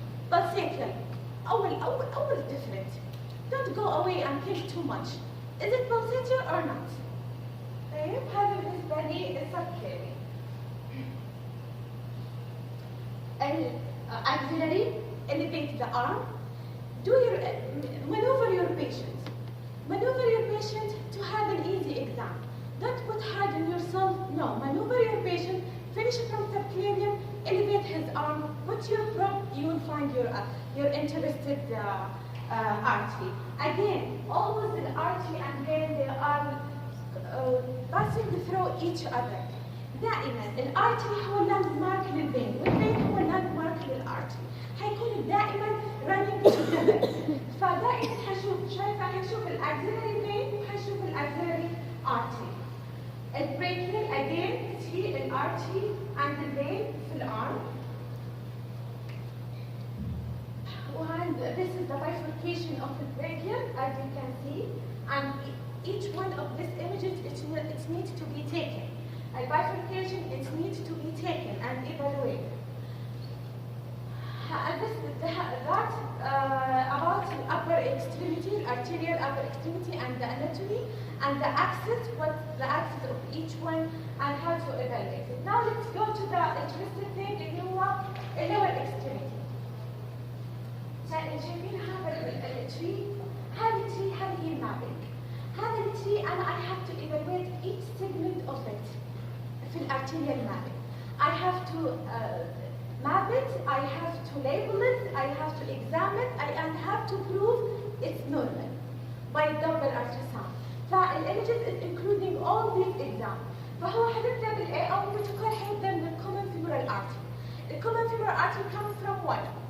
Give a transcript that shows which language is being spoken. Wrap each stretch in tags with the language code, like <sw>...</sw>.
<en>Pulsated.</en> <ar>أول</ar> <en>different. Don't go away and think too much. Is it pulsated or not?</en> <ar>طيب هذا بالنسبة لي subclavian.</ar> <en>Axillary, elevate the arm. Maneuver your patient. Maneuver your patient to have an easy exam. Don't put hard on yourself. No, maneuver your patient. Finish from subclavian. Elevate his arm. Put your probe. You will find your interested artery. Again, always the artery and vein they are passing through each other.</en> <ar>دائما الارتري هو لاندمارك للفين والفين هو لاندمارك للارتري هيكون دائما</ar> <en>running together</en> <ar>فدائما حنشوف الاكسلري فين وحنشوف الاكسلري artery. البريكيال</ar> <en>again see</en> <ar>الارتري</ar> <en>and the vein</en> <ar>في الارم.</ar> <en>And this is the bifurcation of the brachial as you can see, and each one of these images it needs to be taken. A bifurcation, it needs to be taken and evaluated. about the upper extremity, arterial upper extremity, and the anatomy, and the axis, what the axis of each one, and how to evaluate it. Now let's go to the interesting thing</en> <ar>اللي هو</ar> <en>lower extremity.</en> <ar>شايفين هذا التري؟ هذا التري هذه هي المابينج. هذا التري أنا</ar> <en>I have to evaluate each segment of it في الارterial mapping. I have to map it, I have to label it, I have to examine it, and have to prove it's normal by Doppler ultrasound. فالimages is including all these exams.</en> <ar>فهو حنبدأ بالA أو protocol حيبدأ من common femoral artery.</ar> <en>The common femoral artery comes from what?</en>